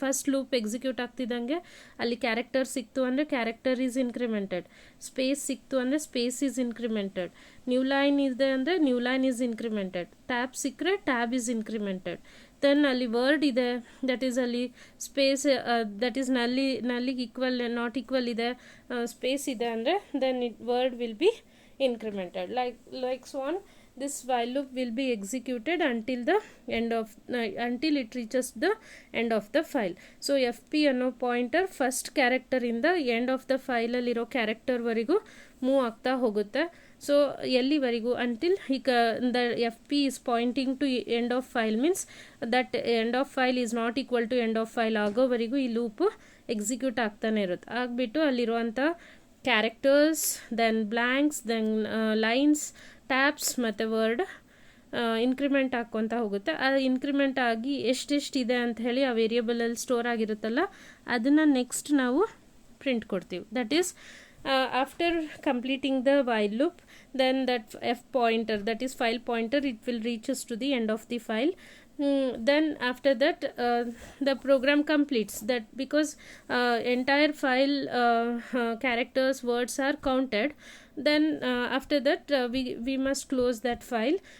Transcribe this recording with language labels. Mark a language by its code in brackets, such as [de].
[kn] First loop execute ಆಗ್ತಿದ್ದಂಗೆ ಅಲ್ಲಿ character ಸಿಕ್ತು ಅಂದರೆ [en] character is incremented, [kn] ಸ್ಪೇಸ್ ಸಿಕ್ತು ಅಂದರೆ [en] space is incremented, [kn] new line ಇದೆ ಅಂದರೆ [en] new line is incremented, [kn] tab ಸಿಕ್ಕರೆ [en] Tab is incremented. [kn] ದೆನ್ ಅಲ್ಲಿ ವರ್ಡ್ ಇದೆ, ದಟ್ ಈಸ್ ಅಲ್ಲಿ space that is ನಲ್ಲಿಗೆ equal not equal ಇದೆ, ಸ್ಪೇಸ್ ಇದೆ ಅಂದರೆ [en] Then word will be incremented. Like so on. This while loop will be executed until the end of until it reaches the end of the file. [kn] So fp ಅನ್ನೋ pointer first ಕ್ಯಾರೆಕ್ಟರಿಂದ end of the ಫೈಲಲ್ಲಿರೋ ಕ್ಯಾರೆಕ್ಟರ್ವರೆಗೂ move ಆಗ್ತಾ ಹೋಗುತ್ತೆ. So ಎಲ್ಲಿವರೆಗೂ [en] until ಈಗ the F P is pointing to end of file means that end of file is not equal to end of file [kn] ಆಗೋವರೆಗೂ ಈ loop execute ಆಗ್ತಾನೆ ಇರುತ್ತೆ. ಆಗಿಬಿಟ್ಟು ಅಲ್ಲಿರುವಂಥ characters, then blanks, then lines, tabs ಮತ್ತು word increment ಹಾಕ್ಕೊತ ಹೋಗುತ್ತೆ. ಅದು increment ಆಗಿ ಎಷ್ಟೆಷ್ಟಿದೆ ಅಂತ ಹೇಳಿ ಆ ವೇರಿಯಬಲಲ್ಲಿ ಸ್ಟೋರ್ ಆಗಿರುತ್ತಲ್ಲ ಅದನ್ನು ನೆಕ್ಸ್ಟ್ ನಾವು ಪ್ರಿಂಟ್ ಕೊಡ್ತೀವಿ. [en] That is after completing the while loop, then that F pointer that is file pointer it will reaches to the end of the file. Then after that the program completes that because entire file characters, words are counted. Then after that we must close that file.